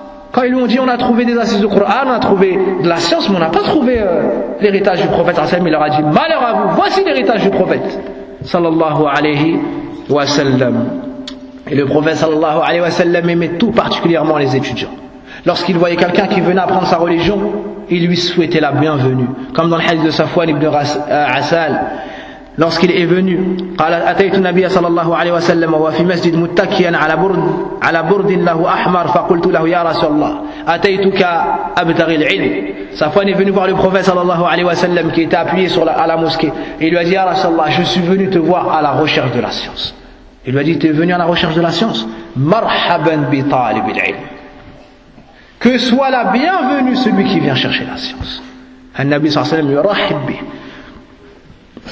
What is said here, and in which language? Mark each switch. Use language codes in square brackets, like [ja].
[fr] Quand ils lui ont dit, on a trouvé des assises de Coran, on a trouvé de la science, mais on n'a pas trouvé l'héritage du prophète sallam. Il leur a dit, malheur à vous, voici l'héritage du prophète sallallahu alayhi wa sallam. Et le prophète sallallahu alayhi wa sallam aimait tout particulièrement les étudiants. Lorsqu'il voyait quelqu'un qui venait apprendre sa religion, il lui souhaitait la bienvenue. Comme dans le hadith de Safwan ibn Asal, lorsqu'il est venu, [ar] قال أتيت النبي صلى الله عليه وسلم وفي مسجد متكيا على برد له أحمر فقلت له يا رسول الله أتيتك أبتغي العلم. [fr] Safwan est venu voir le prophète [ar] صلى الله عليه وسلم [fr] qui était appuyé sur la mosquée. Il lui a dit, [ar] يا رسول الله, [fr] je suis venu te voir à la recherche de la science. Il lui a dit, tu es venu à la recherche de la science. [ar] مرحبا بطالب العلم. [fr] Que soit la bienvenue celui qui vient chercher la science. An-Nabi sallallahu alayhi wa sallam yurahib bih.